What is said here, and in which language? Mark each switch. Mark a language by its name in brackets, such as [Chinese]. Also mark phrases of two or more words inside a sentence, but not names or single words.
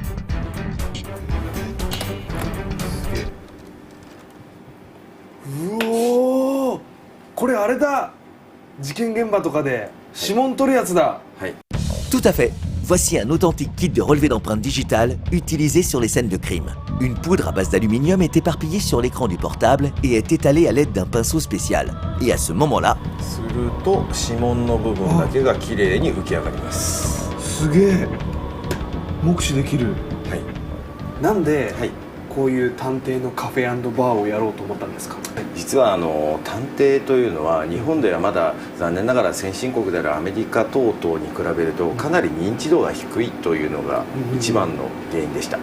[Japanese] これあれだ。事件現場とかで指紋取るやつだ。はい。 [French] Tout à fait. Voici un authentique kit de relevé d'empreintes digitales utilisé sur les scènes de crime. Une poudre à base d'aluminium est éparpillée sur l'écran du portable et est étalée à l'aide d'un pinceau spécial. Et à ce moment-là... [Japanese] すると指紋の部分だけがきれいに浮き上がります。すげえ。目視できる。はい。なんで、はい、こういう探偵のカフェ&バーをやろうと思ったんですか？実は探偵というのは日本ではまだ残念ながら先進国であるアメリカ等々に比べるとかなり認知度が低いというのが一番の原因でした。